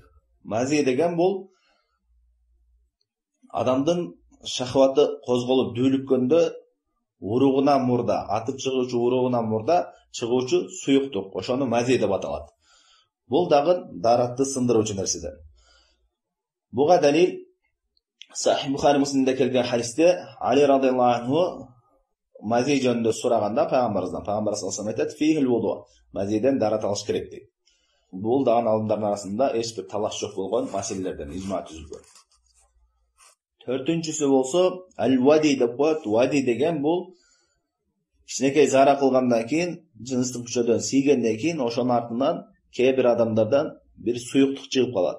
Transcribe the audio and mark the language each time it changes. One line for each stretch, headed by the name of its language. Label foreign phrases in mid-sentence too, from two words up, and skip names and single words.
Kyrgyz: Мази деген бул адамдын шахваты козголуп дүүлүккөндө уругунан мурда, атып чыгуучу уругунан мурда чыгуучу суюктук. Ошону мази деп аталат. Бул дагы даратты сындыруучу нерседен. Буга далил Сахих Бухари Муслимде келген хадисте Али
Arabic: رضي الله عنه
Kyrgyz: мази жөнүндө сураганда пайгамбар
Arabic: صلى الله عليه وسلم
Kyrgyz: айтат:
Arabic: "فيه الوضوء",
Kyrgyz: мазиден дарат алыш керек дейт. Бул дагы алымдардын арасында эч бир талаш жок болгон маселелерден ижма түзүлгөн. Төртүнчүсү болсо ал-вади деп коет. Вади деген бул кичинекей зара кылгандан кийин, жыныстык күчөдөн тийгенден кийин ошонун артынан кээ бир адамдардан бир суюктук чыгып калат.